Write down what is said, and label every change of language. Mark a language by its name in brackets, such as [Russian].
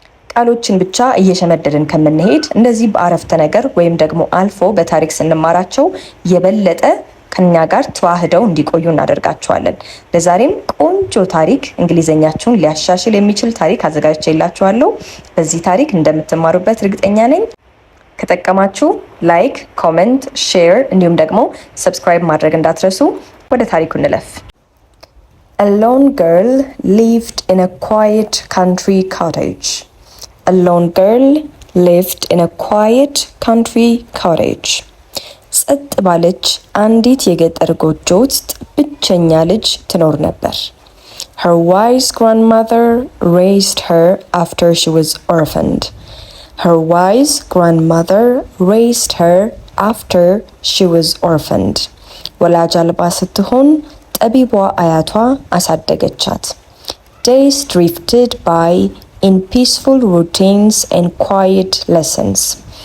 [Amharic] ቃሎችን ብቻ እየሸመደድን ከምንሄድ እንደዚህ በአረፍተ ነገር ወይም ደግሞ አልፎ በታሪክ ስንማራቸው የበለጠ ከኛ ጋር ተዋህደው እንዲቆዩ እናደርጋቸዋለን። ለዛሬም ቆንጆ ታሪክ እንግሊዘኛችሁን ሊያሻሽል የሚችል ታሪክ አዘጋጅቼላችኋለሁ። በዚህ ታሪክ እንደምትማሩበት እርግጠኛ ነኝ። ከጠቀማችሁ ላይክ፣ ኮሜንት፣ ሼር እንዲሁም ደግሞ ሰብስክራይብ ማድረግ እንዳትረሱ። ወደ ታሪኩ እንለፍ። [English] A lone girl lived in a quiet country cottage. A lone girl lived in a quiet country cottage. [Amharic] ጸጥ ባለች አንዲት የገጠር ጎጆ ውስጥ ብቸኛ ልጅ ትኖር ነበር። [English] Her wise grandmother raised her after she was orphaned. Her wise grandmother raised her after she was orphaned. [Amharic] ወላጅ አልባ ስትሆን ጠቢቧ አያቷ አሳደገቻት። [English] Days drifted by in peaceful routines and quiet lessons.